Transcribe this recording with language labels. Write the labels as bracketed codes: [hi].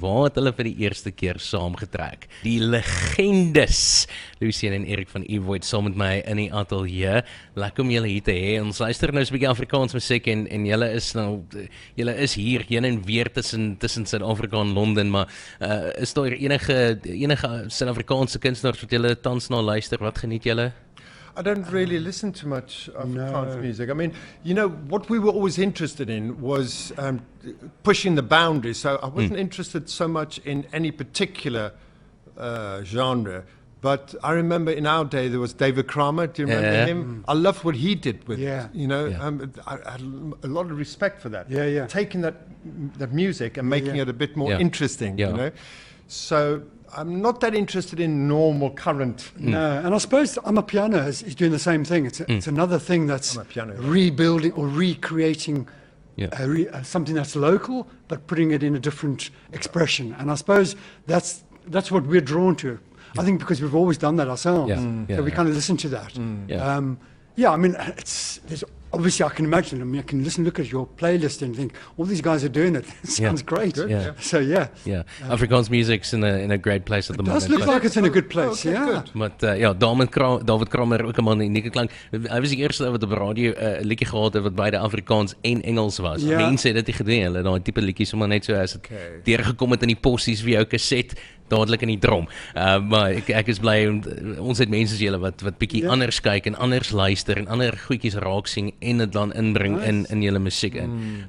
[af] Waar het hulle vir die eerste keer saamgetrek? Die legendes, Lucian en Eric van Evoid, saam met my in die ateljee. Lekker om julle hier te hê. Ons luister nou so 'n bietjie Afrikaans musiek en julle is hier heen en weer tussen Suid-Afrika en Londen, maar is daar enige Suid-Afrikaanse kunstenaars wat julle tans na luister? Wat geniet julle? [en] I don't really listen to much Afrikaans music. I mean, what we were always interested in was pushing the boundaries. So I wasn't interested so much in any particular genre. But I remember in our day there was David Kramer. Do you remember him? I loved what he did with it. I had a lot of respect for that. Taking that music and making it a bit more interesting. So I'm not that interested in normal current. No, and I suppose Amapiano is doing the same thing. It's another thing that's rebuilding or recreating something that's local, but putting it in a different expression. And I suppose that's what we're drawn to. I think because we've always done that ourselves, so we kind of listen to that. I mean, there's obviously I can imagine. I mean, I can look at your playlist and think, all these guys are doing it. It sounds great. So Afrikaans music's in a great place at the moment. It does look like it's in a good place. [af] But David Kramer ook 'n man unieke klank. Hy was die eerste wat op radio 'n liedjie gehad het wat beide Afrikaans en Engels was. Mense het dit gedoen. Hulle daai tipe liedjies sommer net so as dit deurgekom het in die possies vir jou kaset. Dadelik in die drom. Maar ek is bly ons het mense soos julle wat bietjie anders kyk en anders luister en ander goedjies raak sien en dit dan inbring in julle musiek in.